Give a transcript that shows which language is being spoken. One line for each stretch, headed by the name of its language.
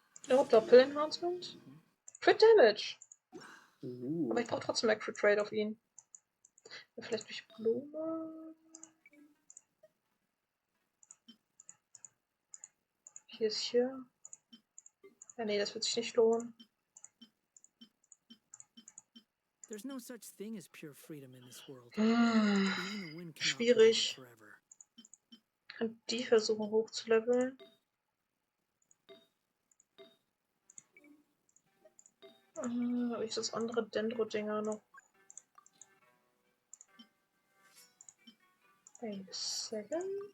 German: Oh, Doppel-Enhancement? Crit Damage! Aber ich brauche trotzdem mehr Crit Rate auf ihn. Vielleicht durch Blume? Hier ist hier. Ja, nee, das wird sich nicht lohnen.
English: There's no such thing as pure freedom in this world. Hm, Even the wind cannot blow
German: schwierig.
English: forever.
German: Kann die versuchen hochzuleveln. Habe ich das andere Dendro-Dinger noch?
English: Wait a second.